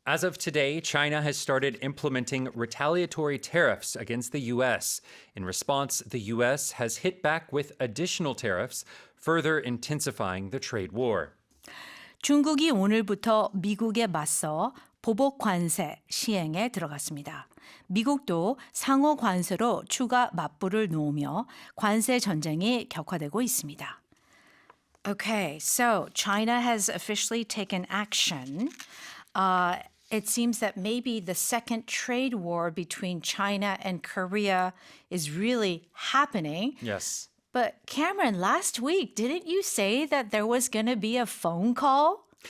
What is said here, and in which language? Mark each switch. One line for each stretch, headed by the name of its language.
English: As of today, China has started implementing retaliatory tariffs against the U.S. In response, the U.S. has hit back with additional tariffs, further intensifying the trade war.
Korean: 중국이 오늘부터 미국에 맞서 보복관세 시행에 들어갔습니다. 미국도 상호관세로 추가 맞불을 놓으며 관세 전쟁이 격화되고 있습니다.
English: Okay, so China has officially taken action. It seems that maybe the second trade war between China and Korea is really happening. Yes. But Cameron, last week, didn't you say that there was going to be a phone call